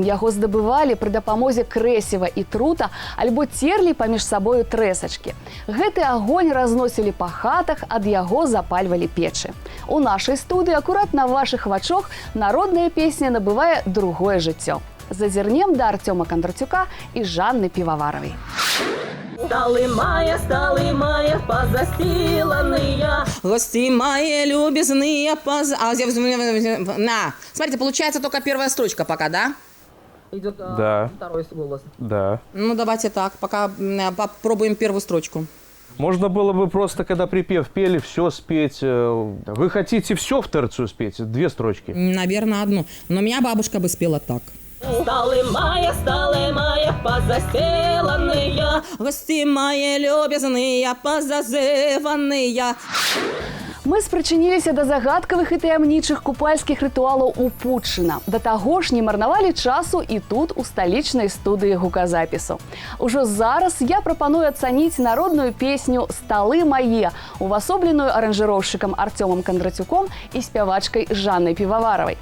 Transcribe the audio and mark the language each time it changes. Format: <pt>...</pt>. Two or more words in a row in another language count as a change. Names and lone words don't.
<be>Яго здабывалі пры дапамозе крэсіва і трута альбо церлі паміж сабою трэсачкі. Гэты агонь разносілі па хатах, ад яго запальвалі печы. У нашай студыі акурат на вашых вачах народная песня набывае другое жыццё. Зазірнем да Артёма Кондратюка і Жанны Піваваравай.</be> <ru>Стали мая, позастиланные. Гости мои любезные, на. Смотрите, получается только первая строчка пока, да? Идет Да. второй голос. Да. Ну, давайте так, пока попробуем первую строчку. Можно было бы просто, когда припев пели, все спеть. Вы хотите все в терцию спеть? 2 строчки. Наверное, одну. Но меня бабушка бы спела так. Стали мая, позастиланные. Гости мои любезные, позазыванные.</ru> <be>Мы спрычыніліся да загадкавых і таямнічых купальскіх рытуалаў у Путчына. Да таго ж не марнавалі часу і тут, у сталічнай студыі гуказапісу. Ужо зараз я прапаную ацаніць народную песню «Сталы мае», увасобленую аранжыроўшчыкам Артёмам Кондратюком і спявачкай Жаннай Піваваравай.</be>